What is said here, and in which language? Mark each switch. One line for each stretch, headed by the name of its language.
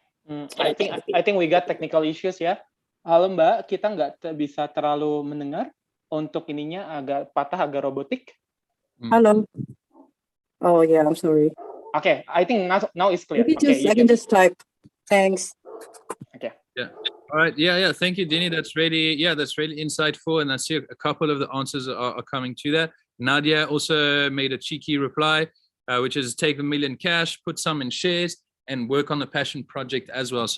English: I think we got technical issues ya.
Indonesian: Halo Mbak, kita nggak bisa terlalu mendengar. Untuk ininya agak patah, agak robotik.
English: Hello. Oh yeah, I'm sorry. Okay, I think now it's clear. I can just type. Thanks. Okay. Yeah. All right. Yeah. Thank you, Dini. That's really insightful. And I see a couple of the answers are coming to that. Nadia also made a cheeky reply, which is take $1 million cash, put some in shares, and work on the passion project as well.